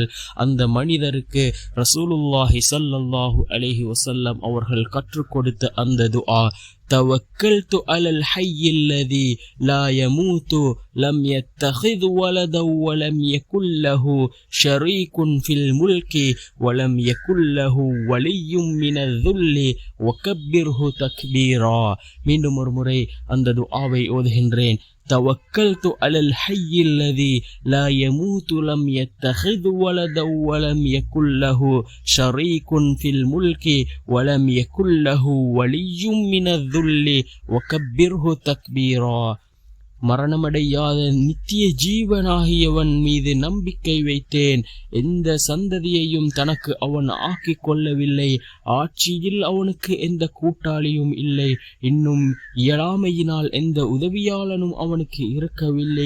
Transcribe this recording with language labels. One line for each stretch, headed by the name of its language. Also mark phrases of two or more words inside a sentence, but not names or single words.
Tamil: அந்த மனிதருக்கு
Arabic: رسول الله صلى الله عليه وسلم
Tamil: அவர்கள் கற்றுக் கொடுத்த அந்த துஆ,
Arabic: توكلت على الحي الذي لا يموت لم يتخذ ولدا ولم يكن له شريك في الملك ولم يكن له ولي من الذل وكبره تكبيرا.
Tamil: மீண்டும் ஒரு முறை அந்த துஆவை ஓதுகின்றேன்.
Arabic: توكلت على الحي الذي لا يموت لم يتخذ ولدا ولم يكن له شريك في الملك ولم يكن له ولي من الذل وكبره تكبيرا.
Tamil: மரணமடையாத நித்திய ஜீவனாகியவன் மீது நம்பிக்கை வைத்தேன். எந்த சந்ததியையும் தனக்கு அவன் ஆக்கிக் கொள்ளவில்லை. ஆட்சியில் அவனுக்கு எந்த கூட்டாளியும் இல்லை. இன்னும் இயலாமையினால் எந்த உதவியாளனும் அவனுக்கு இருக்கவில்லை.